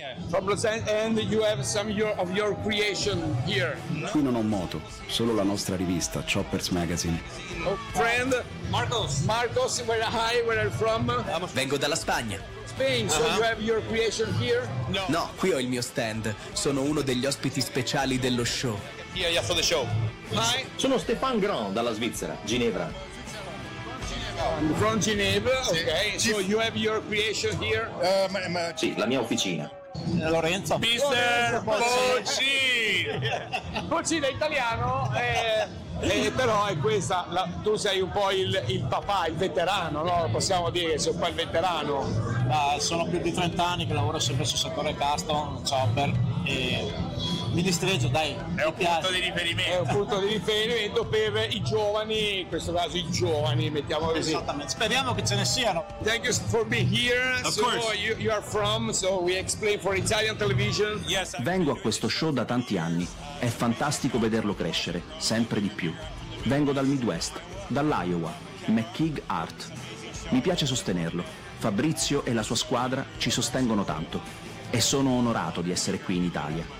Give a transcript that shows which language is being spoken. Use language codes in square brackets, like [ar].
[en] From Los Angeles, and you have some of your creation here. [it] Qui non ho moto, solo la nostra rivista Choppers Magazine. [en] Friend Marcos, where are you from? [it] Vengo dalla Spagna. [en] Spain, so you have your creation here? [it] No, qui ho il mio stand. Sono uno degli ospiti speciali dello show. [en] Here you are for the show. Hi. [it] Sono Stéphane Grand dalla Svizzera, Ginevra. [en] From Geneva, ok. Sì. So you have your creation here? [it] Sì, la mia officina. Lorenzo. Mister Bocci. Bocci da italiano, però è questa, tu sei un po' il papà, il veterano, no? Possiamo dire che sei un po' il veterano. Sono più di 30 anni che lavoro sempre sul settore custom, chopper, e mi distreggio, dai. È un punto di riferimento. È un punto di riferimento per i giovani, in questo caso i giovani, mettiamo così. Esattamente, speriamo che ce ne siano. [en] Thank you for being here. You are from, so we explain for Italian television. [it] Yes, vengo a questo show da tanti anni. È fantastico vederlo crescere, sempre di più. Vengo dal Midwest, dall'Iowa, McKeag Art. Mi piace sostenerlo. Fabrizio e la sua squadra ci sostengono tanto. E sono onorato di essere qui in Italia.